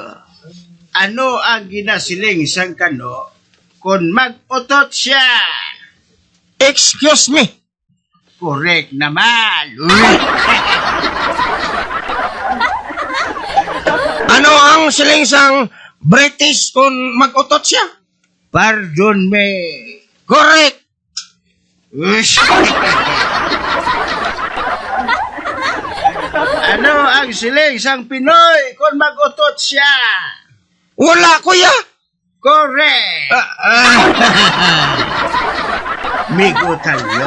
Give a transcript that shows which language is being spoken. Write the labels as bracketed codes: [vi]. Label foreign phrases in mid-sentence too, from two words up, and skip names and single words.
[hil] Ano ang ginasiling sang kano kung mag-utot siya? [en] Excuse me. Correct naman. [hil] Ano ang siling sang British kung mag-utot siya? [en] Pardon me. Correct. [hil] Ano ang siling sang Pinoy kung mag-utot siya? Wala, kuya. Correct. Migo talyo.